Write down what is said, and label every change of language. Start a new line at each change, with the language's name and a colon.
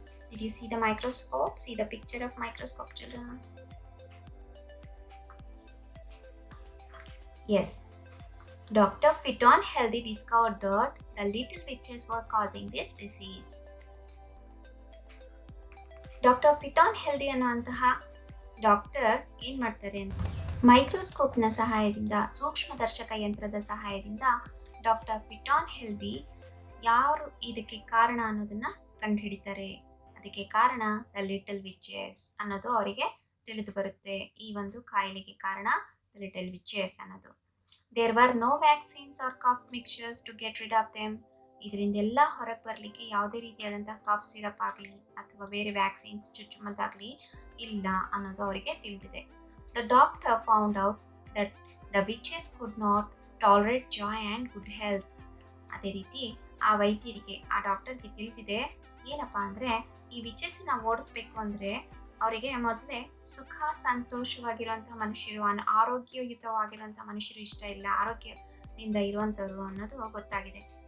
English: Did you see the microscope? See the picture of microscope, children? Yes. Dr. Fitton Healthy discovered that the little witches were causing this disease. Dr.
Kannada: Fitton Healthy ಅನ್ನುವಂತಹ doctor ಏನು ಮಾಡ್ತಾರೆ ಅಂತ, ಮೈಕ್ರೋಸ್ಕೋಪ್ನ ಸಹಾಯದಿಂದ, ಸೂಕ್ಷ್ಮದರ್ಶಕ ಯಂತ್ರದ ಸಹಾಯದಿಂದ doctor ಫಿಟಾನ್ healthy ಯಾರು ಇದಕ್ಕೆ ಕಾರಣ ಅನ್ನೋದನ್ನ ಕಂಡುಹಿಡಿತಾರೆ. ಅದಕ್ಕೆ ಕಾರಣ
English: the little witches
Kannada: ಅನ್ನೋದು ಅವರಿಗೆ ತಿಳಿದು ಬರುತ್ತೆ. ಈ ಒಂದು ಕಾಯಿಲೆಗೆ ಕಾರಣ ದ ಲಿಟಲ್ ವಿಚಸ್ ಅನ್ನೋದು.
English: There were no vaccines or cough mixtures to get rid of them.
Kannada: ಇದರಿಂದೆಲ್ಲ ಹೊರಗೆ ಬರಲಿಕ್ಕೆ ಯಾವುದೇ ರೀತಿಯಾದಂಥ ಕಾಫ್ ಸಿರಪ್ ಆಗಲಿ ಅಥವಾ ಬೇರೆ ವ್ಯಾಕ್ಸಿನ್ಸ್ ಚುಚ್ಚುಮದ್ದಾಗಲಿ ಇಲ್ಲ ಅನ್ನೋದು ಅವರಿಗೆ ತಿಳಿದಿದೆ.
English: The doctor found out that the witches could not tolerate joy and good health.
Kannada: ಅದೇ ರೀತಿ ಆ ವೈದ್ಯರಿಗೆ, ಆ ಡಾಕ್ಟರ್ಗೆ ತಿಳಿದಿದೆ ಏನಪ್ಪ ಅಂದರೆ, ಈ ವಿಚಸ್ಸನ್ನ ಓಡಿಸ್ಬೇಕು ಅಂದರೆ ಅವರಿಗೆ ಮೊದಲೇ ಸುಖ ಸಂತೋಷವಾಗಿರುವಂಥ ಮನುಷ್ಯರು, ಆರೋಗ್ಯಯುತವಾಗಿರುವಂಥ ಮನುಷ್ಯರು ಇಷ್ಟ ಇಲ್ಲ, ಆರೋಗ್ಯದಿಂದ ಇರುವಂಥವ್ರು ಅನ್ನೋದು ಗೊತ್ತಾಗಿದೆ.